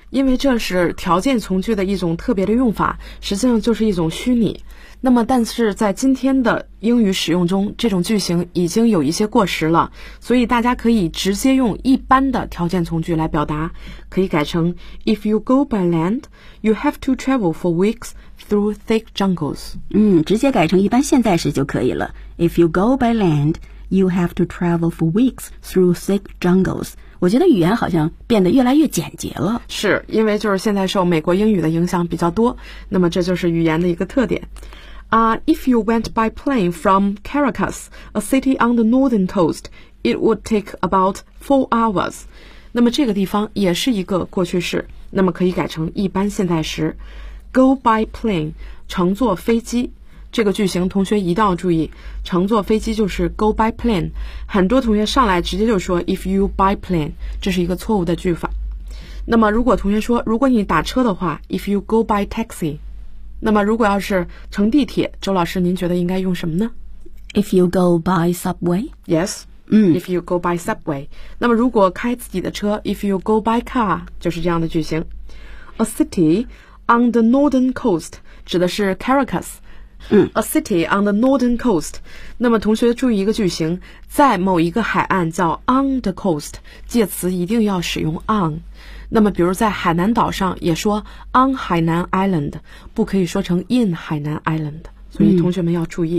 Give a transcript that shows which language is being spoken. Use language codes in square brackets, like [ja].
[zh] 因为这是条件从句的一种特别的用法实际上就是一种虚拟那么但是在今天的英语使用中这种句型已经有一些过时了所以大家可以直接用一般的条件从句来表达可以改成 [en] If you go by land, you have to travel for weeks through thick jungles [zh] 嗯，直接改成一般现在时就可以了 [en] If you go by land, you have to travel for weeks through thick jungles [zh] 我觉得语言好像变得越来越简洁了是因为就是现在受美国英语的影响比较多那么这就是语言的一个特点 [en] If you went by plane from Caracas, a city on the northern coast, it would take about 4 hours. [zh] 那么这个地方也是一个过去式，那么可以改成一般现在时。 Go by plane, 乘坐飞机。这个句型同学一定要注意，乘坐飞机就是 go by plane。很多同学上来直接就说 [en] if you by plane, [zh] 这是一个错误的句法。那么如果同学说，如果你打车的话 [en] if you go by taxi, [zh] 那么如果要是乘地铁周老师您觉得应该用什么呢 [en] If you go by subway Yes、 mm. If you go by subway [zh] 那么如果开自己的车 [en] If you go by car [zh] 就是这样的句型 [en] A city on the northern coast [zh] 指的是 [en] Caracas、 mm. A city on the northern coast [zh] 那么同学注意一个句型在某一个海岸叫 on the coast 介词一定要使用 on那么比如在海南岛上也说 on 海南 island 不可以说成 in 海南 island 所以同学们要注意、